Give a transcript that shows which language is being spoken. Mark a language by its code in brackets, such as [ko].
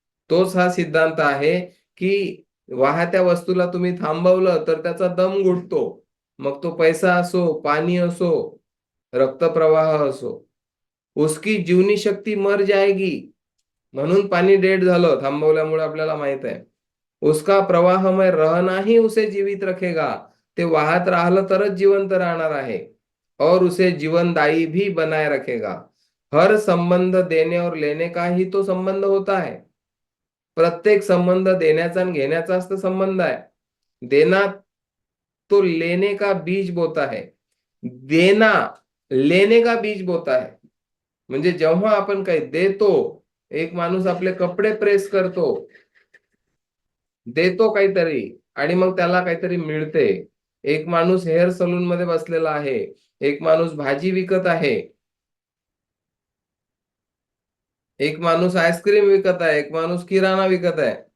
[mr] तोच हा सिद्धांत आहे की वाहत्या वस्तूला तुम्ही थांबवलं तर त्याचा दम घुटतो. मग तो पैसा असो, पाणी असो, रक्तप्रवाह असो, [hi] उसकी जीवनी शक्ती मर जाएगी. [mr] म्हणून पाणी डेड झालं थांबवल्यामुळे, आपल्याला माहित आहे. [hi] उसका प्रवाहमय रहना ही उसे जीवित रखेगा. [mr] ते वाहत राहिलं तरच जिवंत राहणार आहे, [hi] और उसे जीवनदायी भी बनाए रखेगा. हर संबंध देने और लेने का ही तो संबंध होता है. [mr] प्रत्येक संबंध देण्याचा आणि घेण्याचाच तर संबंध आहे. [hi] देना तो लेने का बीज बोता है. देना लेने का बीज बोता है. [mr] म्हणजे जेव्हा आपण काही देतो, एक माणूस आपले कपडे प्रेस करतो, देतो काहीतरी आणि मग त्याला काहीतरी मिळते. एक माणूस हेअर सलून मध्ये बसलेला आहे, एक माणूस भाजी विकत आहे, एक माणूस आईस्क्रीम विकत आहे, एक माणूस किराणा विकत आहे.